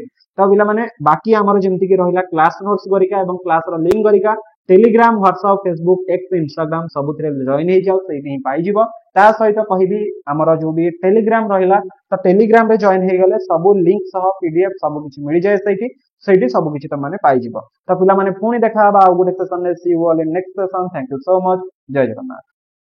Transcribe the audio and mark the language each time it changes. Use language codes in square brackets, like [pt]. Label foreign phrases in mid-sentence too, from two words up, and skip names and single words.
[or] ତ ପିଲାମାନେ ବାକି ଆମର ଯେମିତି କି ରହିଲା [en] class notes [or] ଗୁଡିକ ଏବଂ କ୍ଲାସ ର ଲିଙ୍କ ଗୁଡିକ ଟେଲିଗ୍ରାମ ହ୍ୱାଟସଆପ ଫେସବୁକ ଏକ୍ସ ଇନଷ୍ଟାଗ୍ରାମ ସବୁଥିରେ ଜଏନ ହେଇ ଯାଅ ସେଇଠି ହିଁ ପାଇ ଯିବ ତା ସହିତ କହିବି ଆମର ଯେଉଁ ଭି ଟେଲିଗ୍ରାମ ରହିଲା ତ ଟେଲିଗ୍ରାମ ରେ ଜଏନ ହେଇ ଗଲେ ସବୁ ଲିଙ୍କ ସହ ପିଡିଏଫ ସବୁ କିଛି ମିଳି ଯିବ ସେଠି ସବୁ କିଛି ତ ମାନେ ପାଇ ଯିବ। ତ ପିଲାମାନେ ପୁଣି ଦେଖା ହେବା ଆଉ ଗୋଟେ ସେସନ ରେ [en] see you all in next session thank you so much [or] ଜୟ ଜଗନ୍ନାଥ।